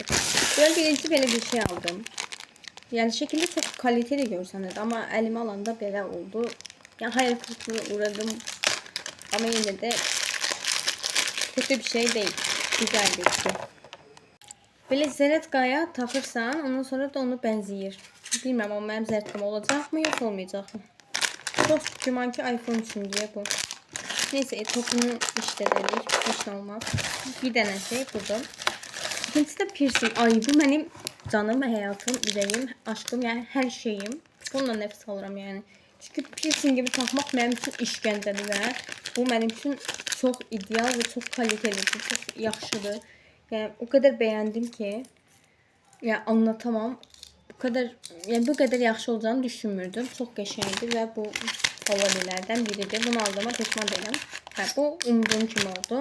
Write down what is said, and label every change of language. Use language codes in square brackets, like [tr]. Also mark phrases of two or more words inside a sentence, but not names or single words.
[tr] Böyle birinci böyle bir şey aldım. Yani şekilde çok kaliteli görseniz ama elime alanda böyle oldu. Yani hayal kırıklığına uğradım. Ama yine de kötü bir şey değil. Güzel bir şey. [az] Böyle zəretkaya takırsan, ondan sonra da onu bənzəyir. Bilmem ama mənim zəretkam olacaq mı, yox olmayacaq mı? Çox güman ki iPhone üçün diye bu. Neyse, topunu işlədərik, heç nə olmaz. Bir dənə şey budur. İkincisi de piercing. [tr] Ay, bu benim canım, həyatım, ürəyim, aşkım, yani her şeyim. [az] Bununla nəfs alıram yani. Çünkü piercingimi takmaq mənim üçün işgəncədir və bu mənim üçün çox ideal [tr] ve çok kalitelidir, [az] çok yaxşıdır. [tr] Yani o kadar beğendim ki ya anlatamam. Bu kadar [az] yaxşı olacağını düşünmürdüm. [tr] Çok qəşəngdir ve bu favorilerden biridir. Bunu aldığıma pişman değilim. Bu umduğum kimi oldu.